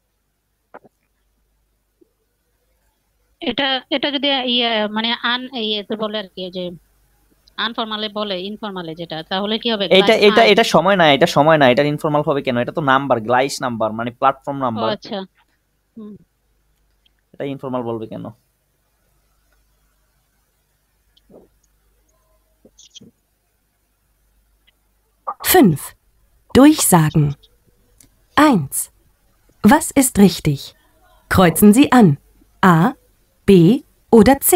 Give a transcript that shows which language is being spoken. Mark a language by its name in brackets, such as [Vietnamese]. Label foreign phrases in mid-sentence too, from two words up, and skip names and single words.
[Bangla] এটা এটা যদি মানে ইয়েতে বলে আর কি, যে আনফরমালে বলে ইনফরমালে যেটা, তাহলে কি হবে? এটা গ্লাইস এটা আই। এটা সময় না, এটা সময় না, এটা ইনফর্মাল হবে কেন? এটা তো নাম্বার, গ্লাইস নাম্বার মানে প্ল্যাটফর্ম ও নাম্বার, আচ্ছা। হুম। এটা ইনফর্মাল বলবে কেন? [German] Fünf. Durchsagen. 1. Was ist richtig? Kreuzen Sie an. A, B oder C.